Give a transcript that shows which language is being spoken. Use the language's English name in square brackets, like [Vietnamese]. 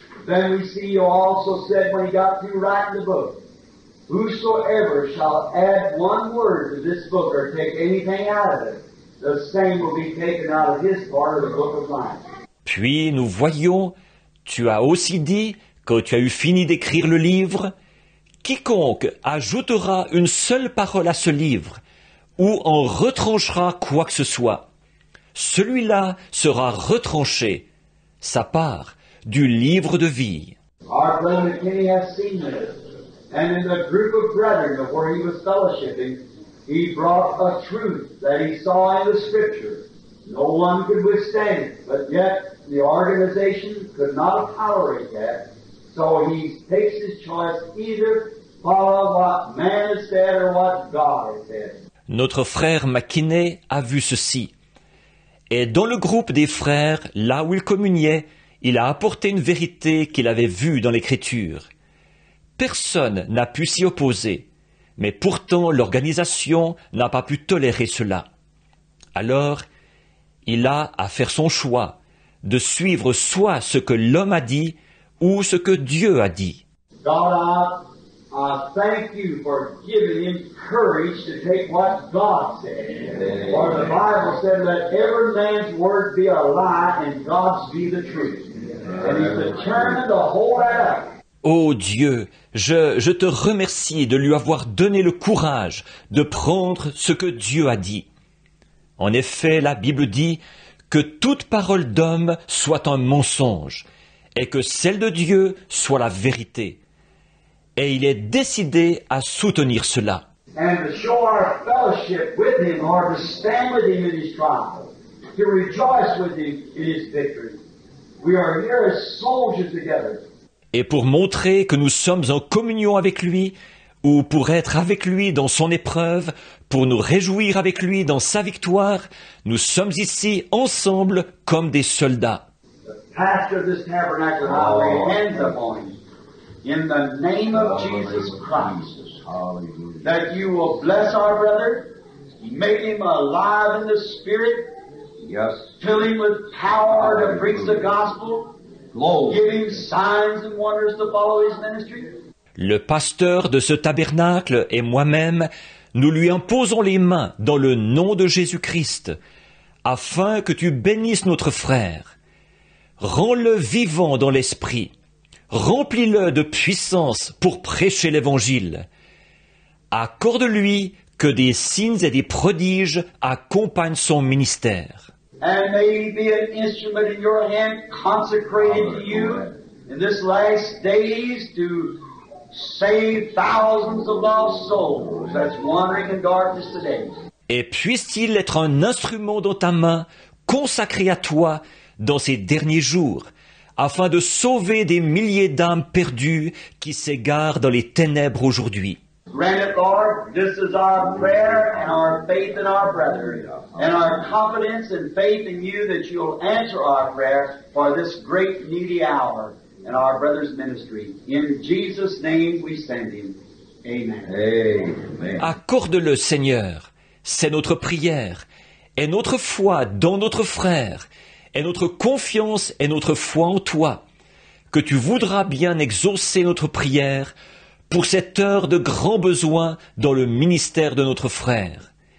[English] Then we see you also said when He got through writing the book, whosoever shall add one word to this book or take anything out of it, the same will be taken out of his part of the book of life. [French] Puis nous voyons, tu as aussi dit, quand tu as eu fini d'écrire le livre, quiconque ajoutera une seule parole à ce livre, ou en retranchera quoi que ce soit, celui-là sera retranché, sa part, du livre de vie. [English] Our brother McKinney has seen this, and in the group of brethren of where he was fellowshipping, he brought a truth that he saw in the Scripture. No one could withstand it, but yet the organization could not tolerate that. So he takes his choice, either follow what man has said or what God has said. [French] Notre frère McKinney a vu ceci. Et dans le groupe des frères, là où il communiait, il a apporté une vérité qu'il avait vue dans l'Écriture. Personne n'a pu s'y opposer, mais pourtant l'organisation n'a pas pu tolérer cela. Alors, il a à faire son choix, de suivre soit ce que l'homme a dit, ou ce que Dieu a dit. [English] God, I thank you for giving him courage to take what God said. For the Bible said, let every man's word be a lie and God's be the truth. And he's determined to hold that up. [French] Ô Dieu, je te remercie de lui avoir donné le courage de prendre ce que Dieu a dit. En effet, la Bible dit que toute parole d'homme soit un mensonge et que celle de Dieu soit la vérité. Et il est décidé à soutenir cela. [English] And to show our fellowship with him, or to stand with him in his trial, to rejoice with him in his victory. We are here as soldiers together. [French] Et pour montrer que nous sommes en communion avec lui, ou pour être avec lui dans son épreuve, pour nous réjouir avec lui dans sa victoire, nous sommes ici ensemble comme des soldats. [English] The pastor of this tabernacle, I lay hands upon him in the name of Jesus Christ, that you will bless our brother, make him alive in the Spirit, fill him with power to preach the gospel, give him signs and wonders to follow his ministry. [French] Le pasteur de ce tabernacle et moi-même, nous lui imposons les mains dans le nom de Jésus-Christ, afin que tu bénisses notre frère. Rends-le vivant dans l'esprit. Remplis-le de puissance pour prêcher l'Évangile. Accorde-lui que des signes et des prodiges accompagnent son ministère. [English] And may he be an instrument in your hand consecrated to you in this last days to save thousands of lost souls that's wandering in darkness today. [French] Et puisse-t-il être un instrument dans ta main, consacré à toi, dans ces derniers jours, afin de sauver des milliers d'âmes perdues qui s'égarent dans les ténèbres aujourd'hui. [English] Grant it, Lord. This is our prayer and our faith in our brethren, and our confidence and faith in you that you'll answer our prayer for this great needy hour in our brother's ministry. In Jesus' name we send him. Amen. Amen. [French] Accorde-le, Seigneur. C'est notre prière, et notre foi dans notre frère, et notre confiance et notre foi en toi, que tu voudras bien exaucer notre prière pour cette heure de grand besoin dans le ministère de notre frère.